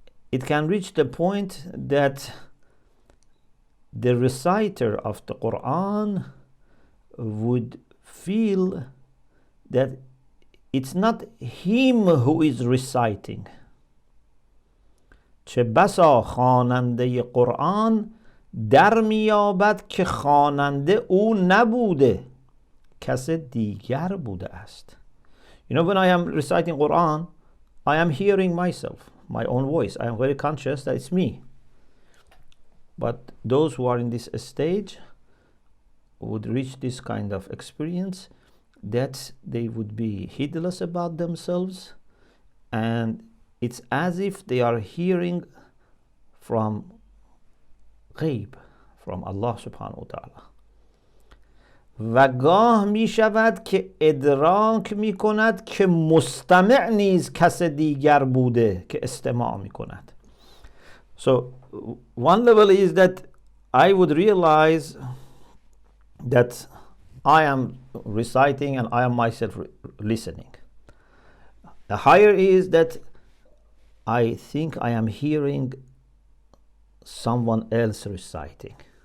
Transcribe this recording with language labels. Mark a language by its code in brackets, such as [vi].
[en] it can reach the point that the reciter of the Quran would feel that it's not him who is reciting. [fa] چه بسا خواننده قرآن در میابد که خواننده او نبوده کس دیگر بوده است. [en] You know, when I am reciting Quran, I am hearing myself, my own voice. I am very conscious that it's me. But those who are in this stage would reach this kind of experience that they would be heedless about themselves, and it's as if they are hearing from غیب, from Allah subhanahu wa ta'ala. [fa] و گاه می شود که ادراک می کند که مستمع نیز کس دیگر بوده که استماع می کند. [en] So one level is that I would realize that I am reciting and I am myself listening. The higher is that I think I am hearing someone else reciting.